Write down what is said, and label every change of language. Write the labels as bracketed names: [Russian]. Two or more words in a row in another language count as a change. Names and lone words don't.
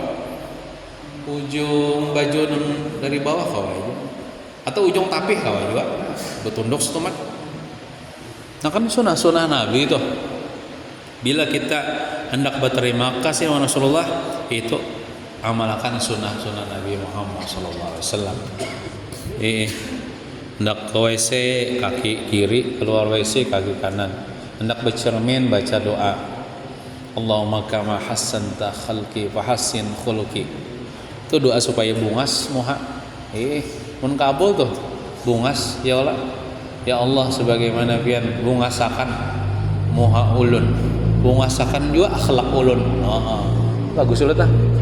[Banjar] Ujung baju dari bawah kawai juga. Atau ujung tapih kawai juga. Betunduk setumat. Nah kan sunnah Nabi itu. Bila kita hendak berterima kasih kepada Rasulullah, itu amalkan sunnah Nabi Muhammad [Arabic] صلى الله عليه وسلم. [Banjar] Hendak ke WC kaki kiri, keluar WC kaki kanan. Hendak bercermin baca doa. [Arabic] اللهم كما حسنت خلقي فحسن خلقي. [Banjar] Itu doa supaya bungas muha. Mun kabul tuh bungas [Arabic] يا الله. يا الله [Banjar] sebagaimana pian bungasakan muha ulun. Bungasakan juga akhlak ulun. Bagus ulah tah.